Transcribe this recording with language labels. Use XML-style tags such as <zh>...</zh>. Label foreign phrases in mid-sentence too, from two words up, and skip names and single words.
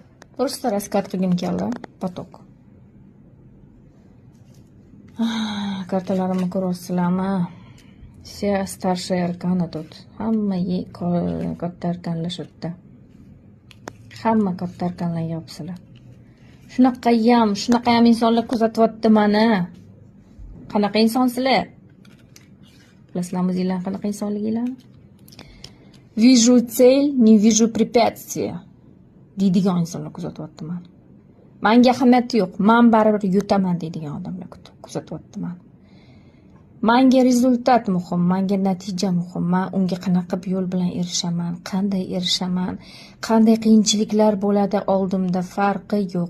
<ru>Просто расклад</ru> <uz>qilgim keldi.</uz> <ru>Potok.</ru> <uz>Kartalarimni ko'ryapsizlarmi?</uz> <ru>Все старшие арканы тут.</ru> <uz>Hamma katta arkanlar shu yerda. Hamma katta arkanlar yopsizlar. Shunaqa ham insonlar kuzatyapti mani. Qanaqa insonsizlar? Bilasizlarmi o'zinglar qanaqa insonliginglarni?</uz> <ru>Вижу цель, не вижу препятствия.</ru> <uz>Deydigan insonlar kuzatyapti mani. Menga ahamiyati yo'q. Men baribir yutaman deydigan odamlar kuzatyapti mani. Menga rezultat muhim, menga natija muhim. Men unga qanaqa yo'l bilan erishaman, qanday erishaman, qanday qiyinchiliklar bo'ladi oldimda farqi yo'q.</uz>